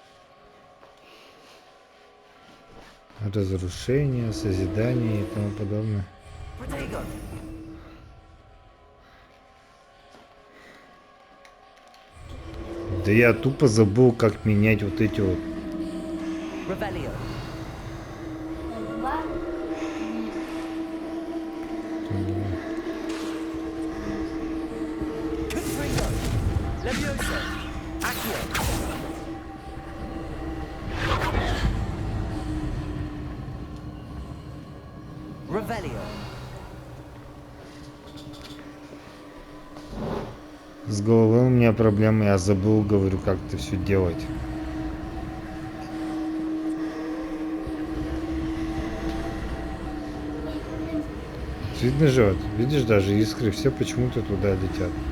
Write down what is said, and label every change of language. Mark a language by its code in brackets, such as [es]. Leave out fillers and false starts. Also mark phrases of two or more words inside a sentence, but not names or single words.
[ru] Разрушение, созидание и тому подобное. [la] Protego. [ru] Да я тупо забыл, как менять вот эти вот. [la] Revelio. [ru] Бах. [la] Confringo. Levioso. Accio. Revelio. [ru] С головой у меня проблемы, я забыл, говорю, как это все делать. Видно же, вот, видишь, даже искры все почему-то туда летят.